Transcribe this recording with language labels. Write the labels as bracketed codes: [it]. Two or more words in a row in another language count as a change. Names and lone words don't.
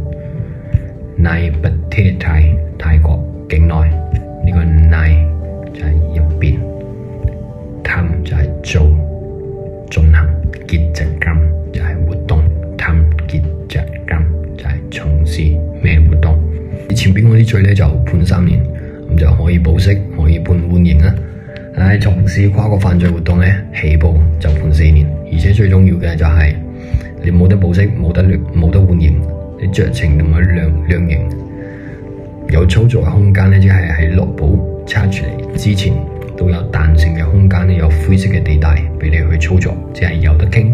[th] ในประเทศไทย [yue] 泰國境內呢個ใน就係入邊， ทำ就係做，進行กิจกรรม就係活動， [th] ทำกิจกรรม [yue] 就係從事咩活動。前邊嗰啲罪呢就判3年，咁就可以保釋，可以判緩刑啦。從事跨國犯罪活動呢，起步就判4年，而且最重要嘅就係你冇得保釋，冇得緩刑。你酌情同埋量刑有操作嘅空間呢，即係喺落保差出嚟之前都有彈性嘅空間呢，有灰色嘅地帶俾你去操作，即係有得傾。